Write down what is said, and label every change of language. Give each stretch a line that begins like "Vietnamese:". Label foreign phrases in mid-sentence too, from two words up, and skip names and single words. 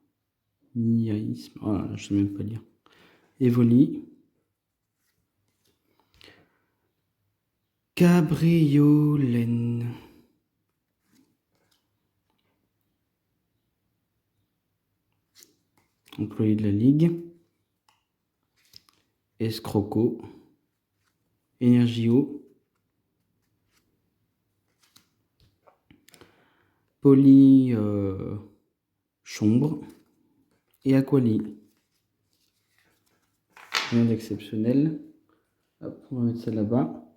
French: Oh là, je sais même pas lire. Evoli. Cabriolène. Employé de la Ligue. Escroco. Energio. Polychombre. Et Aquali. Rien d'exceptionnel. Hop, on va mettre ça là-bas.